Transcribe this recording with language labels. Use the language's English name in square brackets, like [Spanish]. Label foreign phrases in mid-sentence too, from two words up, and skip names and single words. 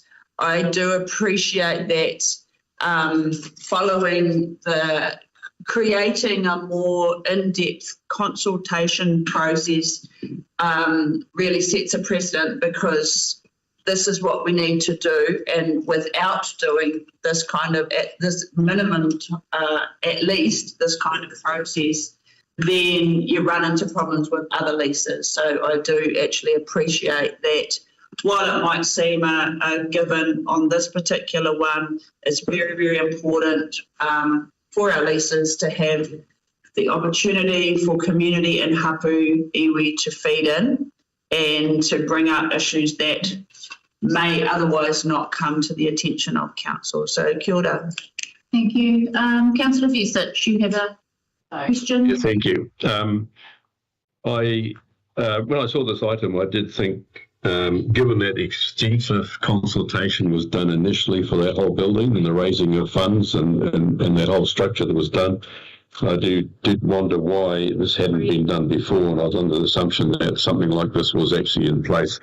[English] I do appreciate that following the creating a more in-depth consultation process really sets a precedent, because this is what we need to do, and without doing this kind of, at this minimum, at least this kind of process, then you run into problems with other leases. So I do actually appreciate that. While it might seem a given on this particular one, it's very, very important for our leases to have the opportunity for community and [Māori] hapu iwi [English] to feed in and to bring up issues that may otherwise not come to the attention of council. [Māori] So kia ora. [English] Thank you. Councillor Vucic, you have a question? Yeah, thank you. When I saw this item, I did think, given that extensive consultation was done initially for that whole building and the raising of funds and that whole structure that was done, I did wonder why this hadn't been done before, and I was under the assumption that something like this was actually in place.